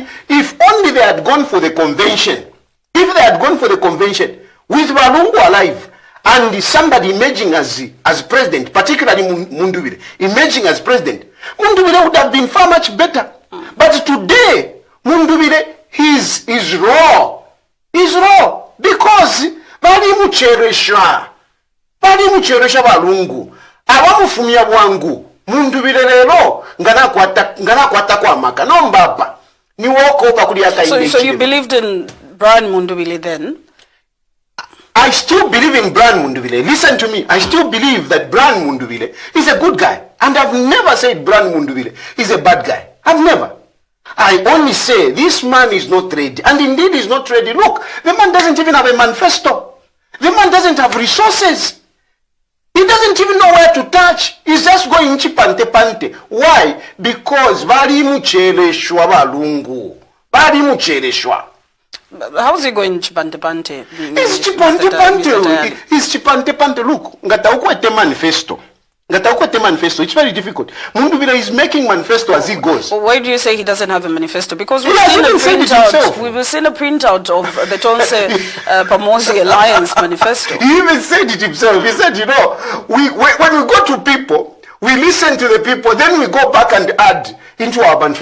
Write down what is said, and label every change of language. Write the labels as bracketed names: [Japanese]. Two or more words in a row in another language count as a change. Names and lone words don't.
[English] If only they had gone for the convention. If they had gone for the convention, with Walungu alive, and somebody emerging as president, particularly Mundubile, emerging as president, Mundubile would have been far much better. But today, Mundubile is raw. He's raw. Because [Bemba] bali mucheresha Walungu. Abamufumya bwangu. Mundubile lero ngana kwata kwa maka. No mbaba. Ni [English] walk over [Bemba] kuli ata [English] So you believed in Brian Mundubile then? I still believe in Brian Mundubile. Listen to me. I still believe that Brian Mundubile is a good guy. And I've never said Brian Mundubile is a bad guy. I've never. I only say this man is not ready. And indeed he's not ready. Look, the man doesn't even have a manifesto. The man doesn't have resources. He doesn't even know where to touch. He's just going chipante. Why? Because [Bemba] bali mucheleshwa Walungu. Bali mucheleshwa. [English] How is he going chipante? He's chipante. Look, [Bemba] ngata ukwete [English] manifesto. It's very difficult. Mundubile is making manifesto as he goes. Well, why do you say he doesn't have a manifesto? Because we've seen a printout of the Tonse Pamosi Alliance manifesto. He even said it himself. He said, you know, when we go to people, we listen to the people, then we go back and add into our manifesto.